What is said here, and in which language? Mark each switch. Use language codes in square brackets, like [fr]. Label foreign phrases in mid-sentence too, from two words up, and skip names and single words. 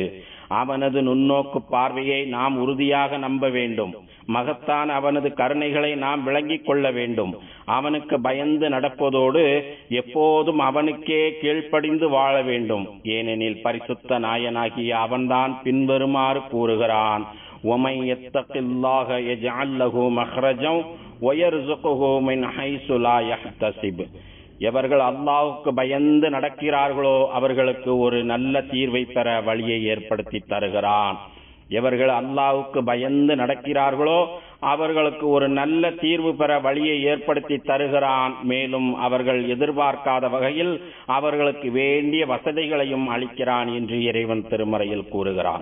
[ta] அவனது நுண்ணோக்கு பார்வையை நாம் உறுதியாக நம்ப வேண்டும். மகத்தான அவனது கருணைகளை நாம் விளங்கிக் கொள்ள வேண்டும். அவனுக்கு பயந்து நடப்பதோடு எப்போதும் அவனுக்கே கீழ்ப்படிந்து வாழ வேண்டும். ஏனெனில் பரிசுத்த நாயனாகிய அவன்தான் பின்வருமாறு கூறுகிறான், [ar] وَمَن يَتَّقِ اللَّهَ يَجْعَل لَّهُ مَخْرَجًا وَيَرْزُقْهُ مِنْ حَيْثُ لَا يَحْتَسِبُ. [ta] எவர்கள் அல்லாஹ்வுக்கு பயந்து நடக்கிறார்களோ அவர்களுக்கு ஒரு நல்ல தீர்வை பெற வழியை ஏற்படுத்தி தருகிறான். எவர்கள் அல்லாஹ்வுக்கு பயந்து நடக்கிறார்களோ அவர்களுக்கு ஒரு நல்ல தீர்வு பெற வழியை ஏற்படுத்தி தருகிறான். மேலும் அவர்கள் எதிர்பார்க்காத வகையில் அவர்களுக்கு வேண்டிய வசதிகளையும் அளிக்கிறான் என்று இறைவன் திருமறையில் கூறுகிறான்.